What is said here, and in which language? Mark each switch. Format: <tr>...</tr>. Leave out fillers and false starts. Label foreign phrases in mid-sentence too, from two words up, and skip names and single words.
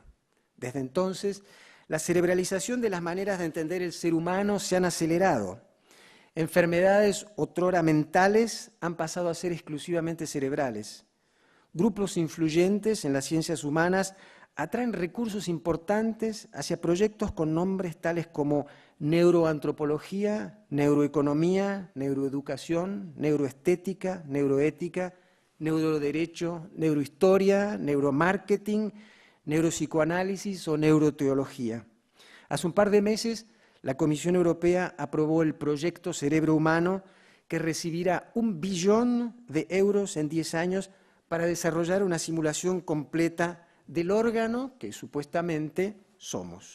<es>Desde entonces, la cerebralización de las maneras de entender el ser humano se han acelerado. Enfermedades otrora mentales han pasado a ser exclusivamente cerebrales. Grupos influyentes en las ciencias humanas atraen recursos importantes hacia proyectos con nombres tales como neuroantropología, neuroeconomía, neuroeducación, neuroestética, neuroética, neuroderecho, neurohistoria, neuromarketing, neuropsicoanálisis o neuroteología. Hace un par de meses, la Comisión Europea aprobó el proyecto Cerebro Humano, que recibirá 1 billón de euros en 10 años para desarrollar una simulación completa del órgano que supuestamente somos.</es>